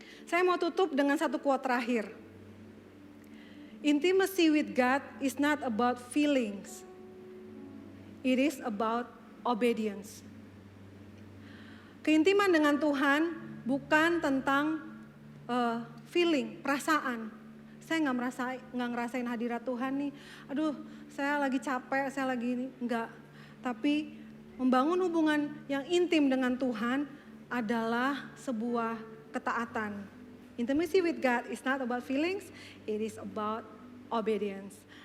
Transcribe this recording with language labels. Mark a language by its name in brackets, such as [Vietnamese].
[Indonesian] Saya mau tutup dengan satu quote terakhir. [English] Intimacy with God is not about feelings. It is about obedience. [Indonesian] Keintiman dengan Tuhan bukan tentang feeling, perasaan. Saya nggak ngerasain hadirat Tuhan nih. Aduh, saya lagi capek, saya lagi ini. Enggak. Tapi membangun hubungan yang intim dengan Tuhan adalah sebuah ketaatan. [English] Intimacy with God is not about feelings, it is about obedience.